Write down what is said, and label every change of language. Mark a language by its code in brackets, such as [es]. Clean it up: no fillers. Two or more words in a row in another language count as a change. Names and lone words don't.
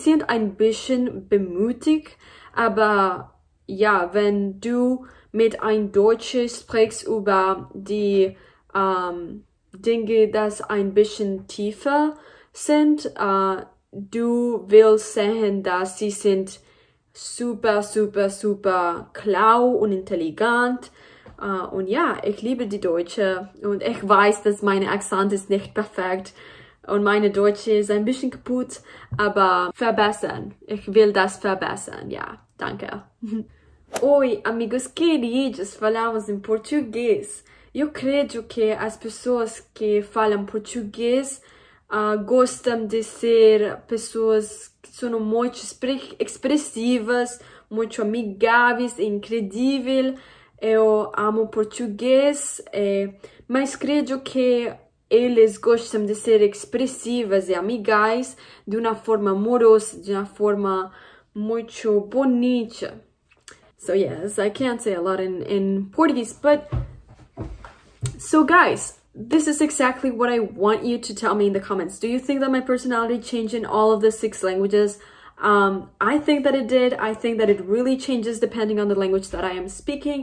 [de] sind ein bisschen bemüht, aber ja, wenn du mit ein Deutscher sprichst über die Dinge, das ein bisschen tiefer sind, du willst sehen, dass sie sind super, super, super schlau und intelligent. Und ja, ich liebe die Deutsche und ich weiß, dass mein Akzent ist nicht perfekt und meine Deutsche ist ein bisschen kaputt, aber verbessern. Ich will das verbessern, ja, danke. [pt] Oi, amigos queridos, falamos em português. Eu creio que as pessoas que falam português gostam de ser pessoas que são muito expressivas, muito amigáveis e incríveis. Eu amo português, mas creio que eles gostam de ser expressivas e amigáveis de uma forma amorosa, de uma forma muito bonita. [en] So yes, I can't say a lot in Portuguese, but so guys, this is exactly what I want you to tell me in the comments. Do you think that my personality changed in all of the 6 languages? I think that it did. I think that it really changes depending on the language that I am speaking.